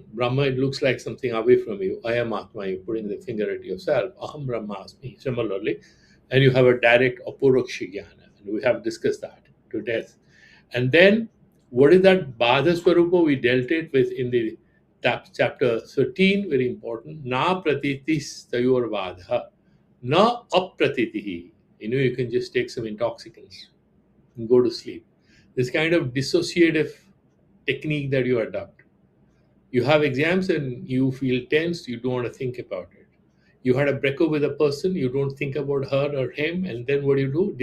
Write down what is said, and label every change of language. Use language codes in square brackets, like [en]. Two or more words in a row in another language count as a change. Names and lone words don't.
[en] Brahma, it looks like something away from you. I am Atma, you're putting the finger at yourself. [sa] अहं ब्रह्मास्मि, [en] similarly. And you have a direct [sa] अपरोक्ष ज्ञान. [en] And we have discussed that to death. And then, what is that [sa] बाध स्वरूप? [en] We dealt it with in the chapter 13, very important. [sa] न प्रतीतिस् तयोर् बाधः. न अप्रतीतिः. [en] You can just take some intoxicants and go to sleep. This kind of dissociative technique that you adopt. You have exams and you feel tense, you don't want to think about it. You had a breakup with a person, you don't think about her or him, and then what do you do?